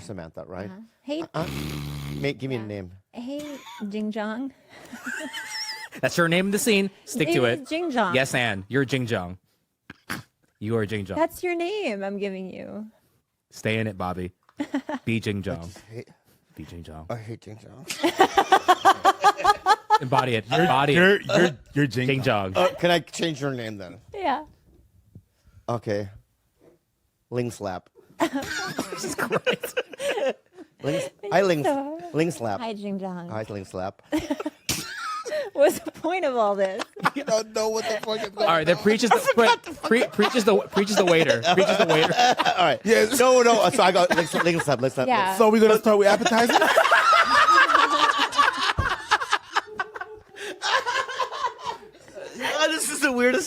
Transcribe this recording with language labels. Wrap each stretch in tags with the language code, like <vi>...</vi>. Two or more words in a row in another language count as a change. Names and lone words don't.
<en>you're Samantha. Right. Hey, Give me a name. hey, Jing Jong. That's her name in the scene. Stick to It it. is Jing Jong. Yes, Anne. You're Jing Jong. You are Jing Jong. That's your name I'm giving you. Stay in it, Bobby. Be Jing Jong. hate- Be Jing Jong. I hate Jing Jong. Embody it. Embody it. You're Jing. Jing Jong. Can I change your name then? Yeah. Okay. Ling Slap. Jesus Christ. Ling Slap. Hi, Jing Jong. Hi, Ling Slap. What's the point of all this? You don't know what the fuck is going All right, then preaches the preaches the waiter. Preaches the waiter. All right. Yes. No. So I got Ling Slap. Ling Slap. Yeah. So we're gonna start with appetizers. This is the weirdest.</en>